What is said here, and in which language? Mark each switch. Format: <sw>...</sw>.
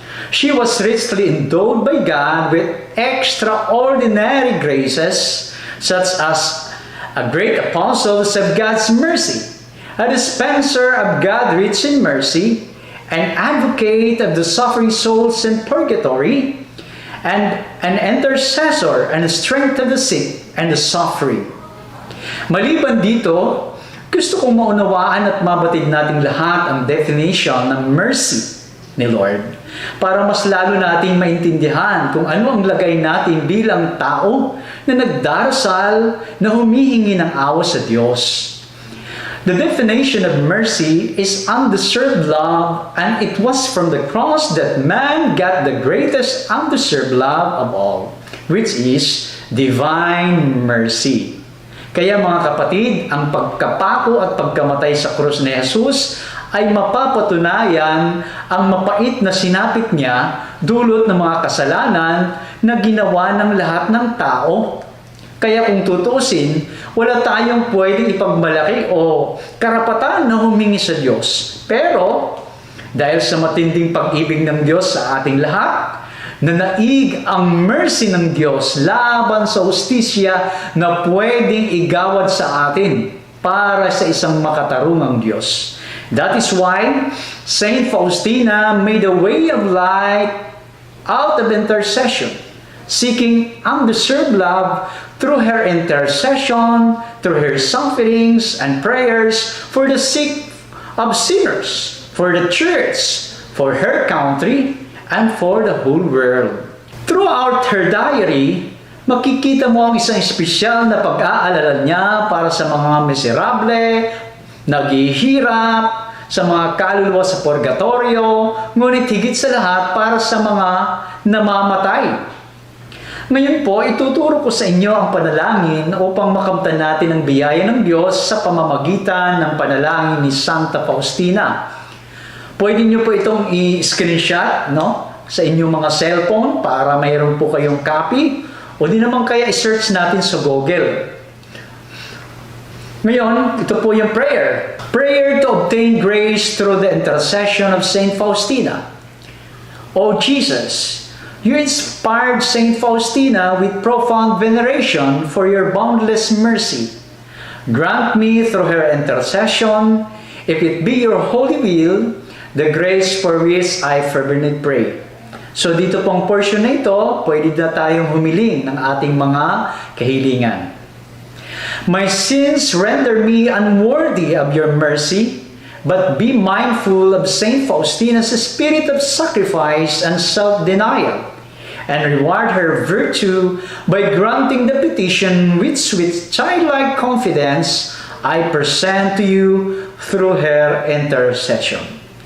<en>She was richly endowed by God with extraordinary graces, such as a great apostle of God's mercy, a dispenser of God rich in mercy, an advocate of the suffering souls in purgatory, and an intercessor and the strength of the sick and the suffering.</en> <tl>Maliban dito, gusto kong maunawaan at mabatid nating lahat ang definition ng mercy ni Lord para mas lalo nating maintindihan kung ano ang lagay natin bilang tao na nagdarasal na humihingi ng awa sa Diyos.</tl> <en>The definition of mercy is undeserved love, and it was from the cross that man got the greatest undeserved love of all, which is divine mercy.</en> <tl>Kaya mga kapatid, ang pagkapako at pagkamatay sa krus ni Jesus ay mapapatunayan ang mapait na sinapit niya dulot ng mga kasalanan na ginawa ng lahat ng tao. Kaya kung tutuusin, wala tayong pwedeng ipagmalaki o karapatan na humingi sa Diyos. Pero, dahil sa matinding pag-ibig ng Diyos sa ating lahat, na naig ang mercy ng Diyos laban sa hustisya na pwedeng igawad sa atin para sa isang makatarungang Diyos.</tl> <en>That is why Saint Faustina made a way of light out of intercession, seeking undeserved love through her intercession, through her sufferings and prayers for the sick of sinners, for the church, for her country, and for the whole world. Throughout her diary,</en> <tl>makikita mo ang isang espesyal na pag-aalala niya para sa mga miserable, naghihirap, sa mga kaluluwa sa purgatorio, ngunit higit sa lahat para sa mga namamatay. Ngayon po, ituturo ko sa inyo ang panalangin upang makamtan natin ang biyaya ng Diyos sa pamamagitan ng panalangin ni Santa Faustina. Pwede nyo po itong i-screenshot sa inyong mga cellphone para mayroon po kayong copy, o di naman kaya i-search natin sa Google. Ngayon, ito po yung prayer.</tl> <en>Prayer to obtain grace through the intercession of Saint Faustina. O Jesus, you inspired Saint Faustina with profound veneration for your boundless mercy. Grant me through her intercession, if it be your holy will, the grace for which I fervently pray.</en> <tl>So dito pong portion na ito, pwede na tayong humiling ng ating mga kahilingan.</tl> <en>My sins render me unworthy of your mercy, but be mindful of Saint Faustina's spirit of sacrifice and self-denial, and reward her virtue by granting the petition which with childlike confidence I present to you through her intercession.</en>